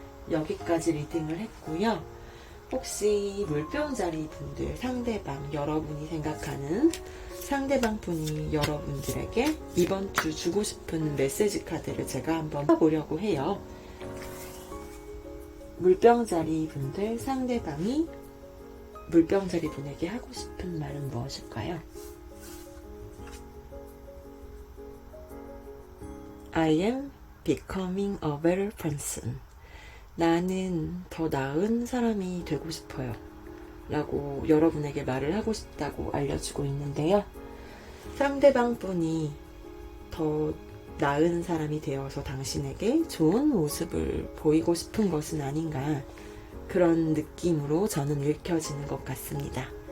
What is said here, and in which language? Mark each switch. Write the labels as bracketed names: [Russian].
[Korean] 여기까지 리딩을 했고요. 혹시 물병자리 분들, 상대방, 여러분이 생각하는 상대방 분이 여러분들에게 이번 주 주고 싶은 메시지 카드를 제가 한번 봐보려고 해요. 물병자리 분들, 상대방이 물병자리 분에게 하고 싶은 말은 무엇일까요? [English] I am becoming a better person. [Korean] 나는 더 나은 사람이 되고 싶어요 라고 여러분에게 말을 하고 싶다고 알려주고 있는데요. 상대방 분이 더 나은 사람이 되어서 당신에게 좋은 모습을 보이고 싶은 것은 아닌가, 그런 느낌으로 저는 읽혀지는 것 같습니다.